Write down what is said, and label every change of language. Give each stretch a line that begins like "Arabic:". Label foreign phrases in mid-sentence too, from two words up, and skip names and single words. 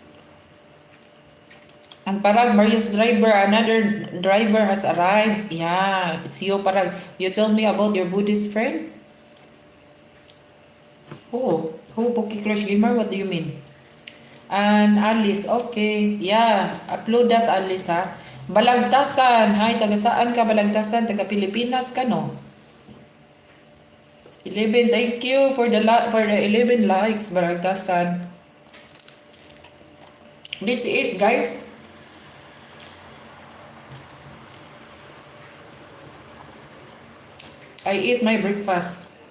English: Ang Parag, Marius driver, another driver has arrived. Yeah, it's you, Parag. You told me about your Buddhist friend? Who, Poki Crush Gamer? What do you mean? And Alice, okay. Yeah, upload that, Alice, ha? Balagtasan.
Filipino: Hi, taga saan ka, Balagtasan? Taga Pilipinas ka, no?
English: 11, thank you for the 11 likes, Balagtasan. That's it, guys. I eat my breakfast.